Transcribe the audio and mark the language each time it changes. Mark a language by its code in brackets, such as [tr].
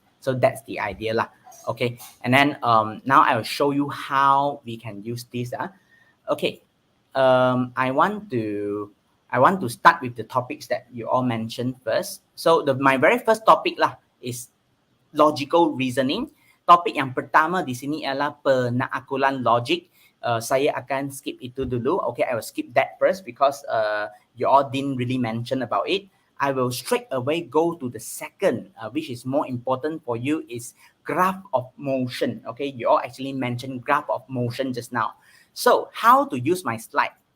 [en] So that's the idea lah. Okay, and then now I will show you how we can use this. Okay, I want to start with the topics that you all mentioned first. So my very first topic lah is logical reasoning. [ms] Topik yang pertama di sini ialah penaklukan logik. Saya akan skip itu dulu. [en] Okay, I will skip that first because you all didn't really mention about it. I will straight away go to the second, which is more important for you, is graph of motion. Okay, you all actually mentioned graph of motion just now. So how to use my slide?